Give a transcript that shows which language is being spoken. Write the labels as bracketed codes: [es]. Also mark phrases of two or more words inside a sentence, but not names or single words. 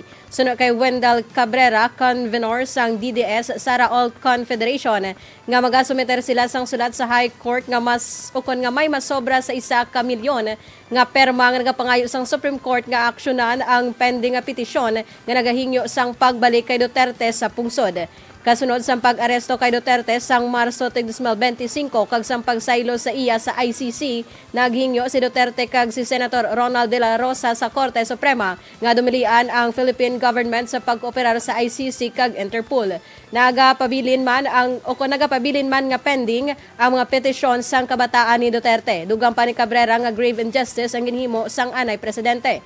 [hil] Sunod kay Wendell Cabrera, convenor sang DDS Sarah All Confederation, nga magasumiter sila sang sulat sa High Court nga mas ukon nga may masobra sa 1 milyon nga perma nga nagapangayo sang Supreme Court nga aksyonan ang pending nga petisyon nga nagahingyo sang pagbalik kay Duterte sa pungsod. Kasunod sang pag-aresto kay Duterte sang Marso 2025 kag sang pagsaylo sa iya sa ICC, naghingyo si Duterte kag si Senator Ronald de la Rosa sa Korte Suprema nga dumilian ang [en] Philippine government [hil] sa pag-operar sa ICC kag Interpol. Nagapabilin man nga pending ang mga petisyon sang kabataan ni Duterte. Dugang pa ni Cabrera nga [en] grave injustice [hil] ang ginhimo sang anay presidente.